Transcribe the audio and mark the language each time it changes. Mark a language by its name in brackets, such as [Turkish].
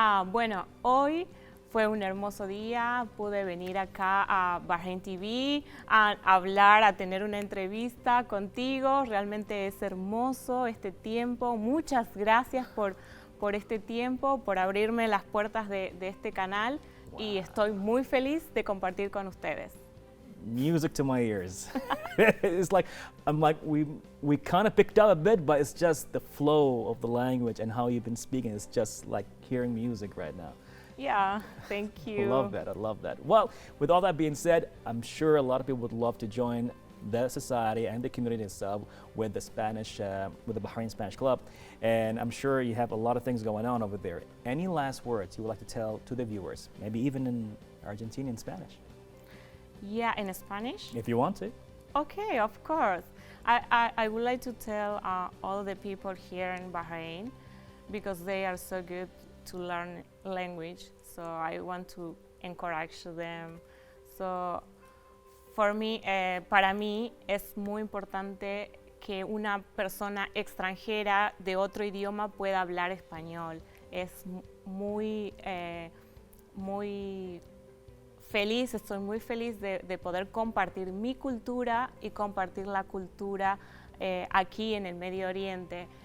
[Spanish] Bueno, hoy fue un hermoso día, pude venir acá a Bahrain TV a hablar, a tener una entrevista contigo, realmente es hermoso este tiempo, muchas gracias por este tiempo, por abrirme las puertas de este canal y estoy muy feliz de compartir con ustedes. [English] Music to my ears. It's like, we kind of picked up a bit, but it's just the flow of the language and how you've been speaking. It's just like hearing music right now. Yeah, thank you. I love that. Well, with all that being said, I'm sure a lot of people would love to join the society and the community itself with the Spanish, with the Bahrain Spanish Club. And I'm sure you have a lot of things going on over there. Any last words you would like to tell to the viewers, maybe even in Argentinian Spanish, Yeah, in Spanish? if you want to? Okay, of course. I would like to tell all the people here in Bahrain, because they are so good to learn language, so I want to encourage them. So, [Spanish] para mí es muy importante que una persona extranjera de otro idioma pueda hablar español. Es muy feliz, estoy muy feliz de poder compartir mi cultura y compartir la cultura aquí en el Medio Oriente.